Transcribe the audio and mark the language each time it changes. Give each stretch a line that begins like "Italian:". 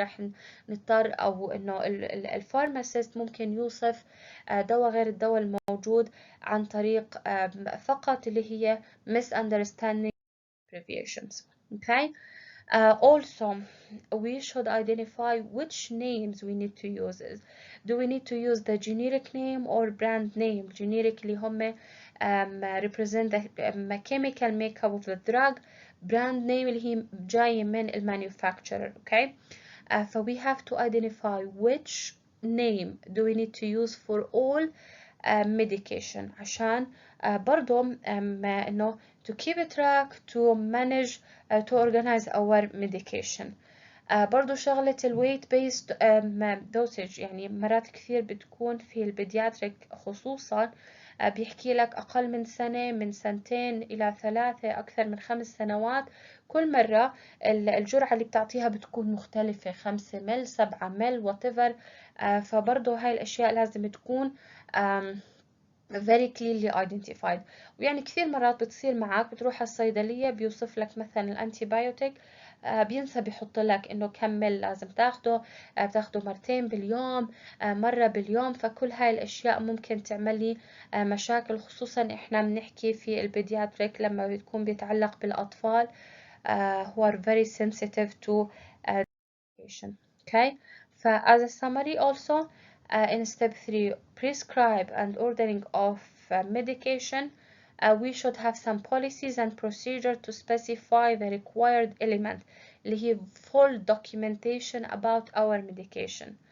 Arabic: رح نضطر أو إنه الفارماسيست ممكن يوصف دواء غير الدواء الموجود عن طريق فقط اللي هي
English: misunderstanding abbreviations. Okay. Also, we should identify which names we need to use. Do we need to use the generic name or brand name? Generic اللي هم represent the chemical makeup of the drug.
Arabic: Brand name اللي هي جاية من manufacturer.
English: Okay. So we have to identify which name do we need to use for all medication
Arabic: عشان برضو إنه
English: to keep a track, to manage, to organize our medication.
Arabic: برضو شغلة
English: weight based dosage
Arabic: يعني مرات كثير بتكون في البيدياتريك خصوصا بيحكي لك أقل من سنة، من سنتين إلى 3، أكثر من 5 سنوات. كل مرة الجرعة اللي بتعطيها بتكون مختلفة، 5 مل، 7 مل whatever. فبرضو هاي الأشياء لازم تكون
English: very clearly identified.
Arabic: ويعني كثير مرات بتصير معك بتروح على الصيدلية بيوصف لك مثلا الانتيبيوتيك، بينسى بيحط لك انه كمل لازم تاخده، بتاخده مرتين باليوم، مرة باليوم. فكل هاي الاشياء ممكن تعمل لي مشاكل، خصوصا احنا بنحكي في البيدياتريك لما بيكون بيتعلق بالاطفال
English: who are very sensitive to medication. Okay, as a summary also, in step 3, prescribe and ordering of medication, we should have some policies and procedure to specify the required element
Arabic: اللي هي
English: full documentation about our medication.